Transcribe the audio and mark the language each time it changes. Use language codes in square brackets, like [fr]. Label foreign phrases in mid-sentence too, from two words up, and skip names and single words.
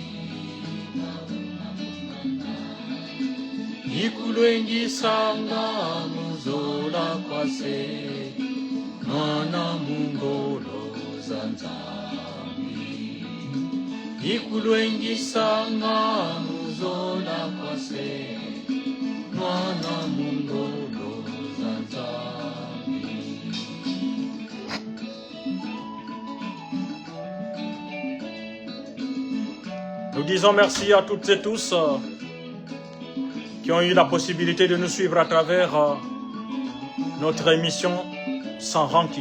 [kg] na unamumana Ikulwengi sanga muzola kwase Mwana mungolo zanzami Ikulwengi sanga muzola kwase Mwana mungolo zanzami. [fr] Nous disons merci à toutes et tous qui ont eu la possibilité de nous suivre à travers notre émission sans rancune.